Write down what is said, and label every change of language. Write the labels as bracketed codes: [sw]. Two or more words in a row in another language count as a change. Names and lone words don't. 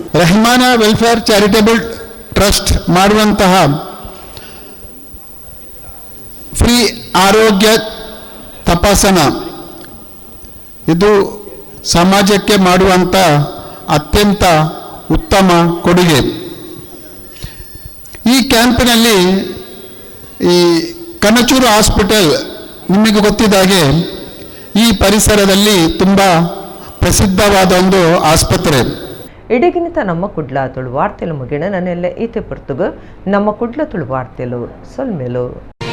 [kn] ರೆಹಮಾನಿಯಾ ವೆಲ್ಫೇರ್ ಚಾರಿಟೇಬಲ್ ಟ್ರಸ್ಟ್ ಮಾಡುವಂತಹ ಫ್ರೀ ಆರೋಗ್ಯ ತಪಾಸಣಾ ಇದು ಸಮಾಜಕ್ಕೆ ಮಾಡುವಂಥ ಅತ್ಯಂತ ಉತ್ತಮ ಕೊಡುಗೆ. ಈ ಕ್ಯಾಂಪಿನಲ್ಲಿ ಈ ಕನಚೂರು ಹಾಸ್ಪಿಟಲ್ ನಿಮಗೆ ಗೊತ್ತಿದ್ದ ಹಾಗೆ ಈ ಪರಿಸರದಲ್ಲಿ ತುಂಬ ಪ್ರಸಿದ್ಧವಾದ ಒಂದು ಆಸ್ಪತ್ರೆ. [tcy] ಇಡಗಿನಿತ ನಮ್ಮ ಕುಡ್ಲ ತುಳು ವಾರ್ತೆಲು ಮುಗಿಣ ನನ್ನೆಲ್ಲ ಈತೆ ಪುರ್ತುಗು ನಮ್ಮ ಕುಡ್ಲ ತುಳು ವಾರ್ತೆಲು ಸೊಲ್ಮೆಲು.